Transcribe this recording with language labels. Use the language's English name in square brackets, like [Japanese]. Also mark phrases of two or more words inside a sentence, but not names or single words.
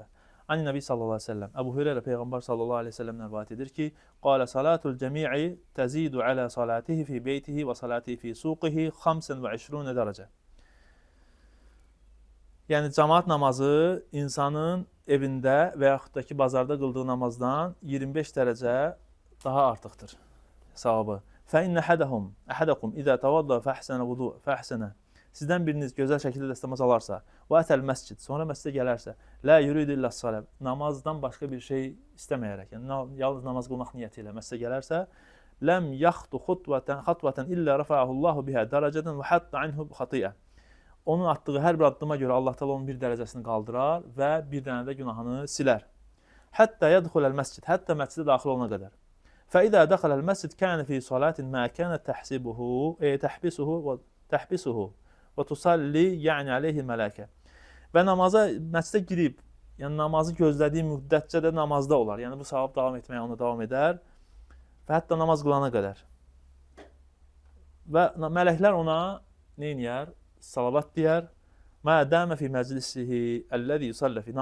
[Arabic] النبي صلى الله عليه وسلم. [Azerbaijani] Əbu Hüreyrə Peyğəmbər [Arabic] صلى الله عليه وسلم [Azerbaijani] rivayət edir ki, [Arabic] قال صلاة الجميع تزيد على صلاته في بيته وصلاته في سوقه 25 dərəcə. [Azerbaijani] Yəni cəmaat namazı insanın evində və yaxud da ki, bazarda qıldığı namazdan 25 dərəcə daha artıqdır savabı. [Arabic] فَإِنَّ أَحَدَكُمْ إِذَا تَوَضَّأَ فَأَحْسَنَ [Azerbaijani] Sizdən biriniz gözəl şəkildə dəstəmaz alarsa, [Arabic] وأتى المسجد, [Azerbaijani] sonra məscidə gələrsə, [Arabic] لا يريد إلا الصلاة, [Azerbaijani] namazdan başqa bir şey istəməyərək, yəni yalnız namaz qılmaq niyyəti ilə məscidə gələrsə, [Arabic] لم يخط خطوة إلا رفعه الله بها درجة وحط عنه خطيئة. [Azerbaijani] Onun atdığı hər bir addıma görə Allah təala onun bir dərəcəsini qaldırar və bir dənə də günahını silər. [Arabic] حتى يدخل المسجد, [Azerbaijani] hətta məscidə daxil olana qədər. [Arabic] فإذا دخل المسجد كان في صلاة ما كانت تحبسه وتصلي يعني عليه الملائكة. [Azerbaijani] Və namaza məscidə girib, yəni namazı gözlədiyi müddətcə də namazda olar. Yəni bu savab davam etməyə ona davam edər və hətta namaz qılana qədər. Və mələklər ona nə edir? Salavat deyər. [Arabic] ما دام في مجلسه الذي يصلي فيه.